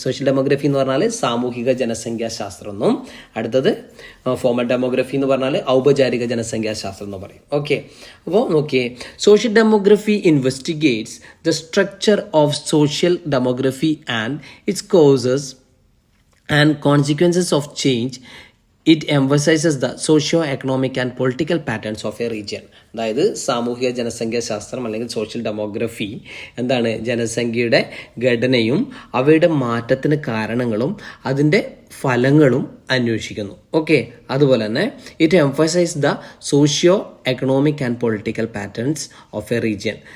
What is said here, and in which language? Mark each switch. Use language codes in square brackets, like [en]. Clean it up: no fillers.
[ml] Social demography എന്ന് പറഞ്ഞാൽ സാമൂഹിക ജനസംഖ്യാശാസ്ത്രം എന്നും, അടുത്തത് ഫോമൽ ഡെമോഗ്രഫി എന്ന് പറഞ്ഞാൽ ഔപചാരിക ജനസംഖ്യാശാസ്ത്രം എന്ന് പറയും. ഓക്കെ, അപ്പോൾ നോക്കിയേ, [en] Social demography investigates the structure of social demography and its causes and consequences of change. It emphasizes the socio-economic and political patterns of a region. [ml] അതായത് സാമൂഹിക ജനസംഖ്യാശാസ്ത്രം അല്ലെങ്കിൽ സോഷ്യൽ ഡെമോഗ്രഫി എന്താണ്? ജനസംഖ്യയുടെ ഘടനയും അവയുടെ മാറ്റത്തിന് കാരണങ്ങളും അതിൻ്റെ ഫലങ്ങളും അന്വേഷിക്കുന്നു. ഓക്കെ, അതുപോലെ തന്നെ [en] It emphasise the socio economic and political patterns of a region.